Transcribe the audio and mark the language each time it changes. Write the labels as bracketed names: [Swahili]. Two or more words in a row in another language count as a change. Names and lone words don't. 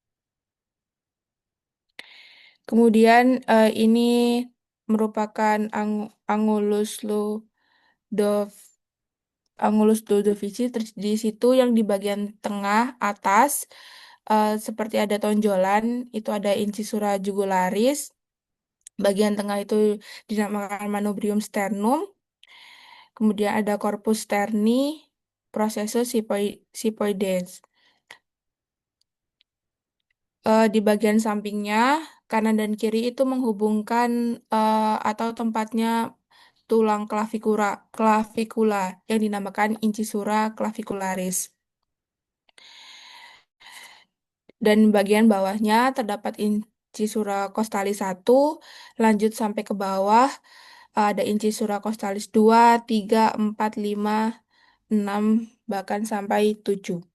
[Indonesian] Kemudian ini merupakan [Latin] angulus Angulus Ludovici. [Indonesian] Di situ yang di bagian tengah atas seperti ada tonjolan, itu ada [Latin] incisura jugularis. [Indonesian] Bagian tengah itu dinamakan [Latin] manubrium sternum. [Indonesian] Kemudian ada [Latin] corpus sterni, processus sipoides. [Indonesian] Di bagian sampingnya, kanan dan kiri itu menghubungkan atau tempatnya tulang klavikula yang dinamakan [Latin] incisura clavicularis. [Indonesian] Dan bagian bawahnya terdapat [Latin] incisura costalis [Indonesian] 1, lanjut sampai ke bawah ada [Latin] incisura costalis [Indonesian] 2, 3, 4, 5, 6, bahkan sampai 7.